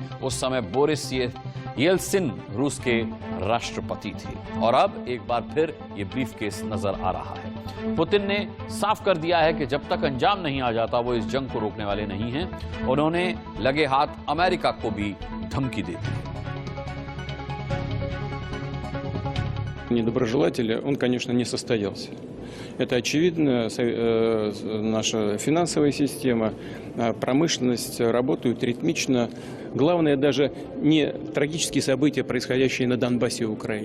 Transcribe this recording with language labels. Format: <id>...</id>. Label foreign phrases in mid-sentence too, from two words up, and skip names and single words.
<hi>उस समय बोरिस येल्सिन रूस के राष्ट्रपति थे और अब एक बार फिर ये ब्रीफकेस नजर आ रहा है। पुतिन ने साफ कर दिया है कि जब तक अंजाम नहीं आ जाता वो इस जंग को रोकने वाले नहीं हैं। उन्होंने लगे हाथ अमेरिका को भी धमकी दी है।</hi> <ru>Недоброжелателя, он, конечно, не состоялся. Это очевидно. Наша финансовая система, промышленность работают ритмично. Главное даже не трагические события, происходящие на Донбассе и Украине.</ru>